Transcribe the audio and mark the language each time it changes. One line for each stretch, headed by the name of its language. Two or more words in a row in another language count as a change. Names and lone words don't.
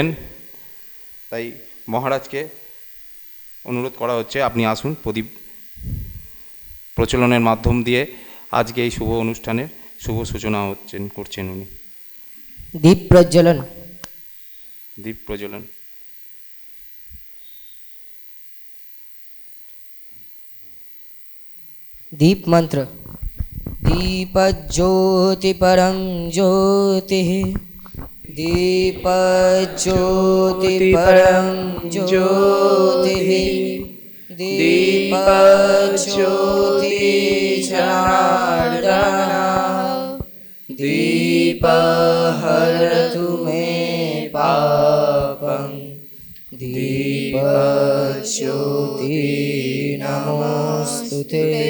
Bangla: তাই মহারাজকে অনুরোধ করা হচ্ছে, আপনি আসুন, প্রদীপ প্রচলনের মাধ্যম দিয়ে আজকে এই শুভ অনুষ্ঠানের শুভ সূচনা করছেন উনি। দীপ প্রজ্বলন। দীপ প্রজ্বলন।
Sanskrit: दीप मंत्र। दीपज्योति परं ज्योतिः, दीपज्योति परं ज्योतिः, दीपज्योति जनार्दन, दीपहरतु मे पापं, दीपज्योति नमोऽस्तुते।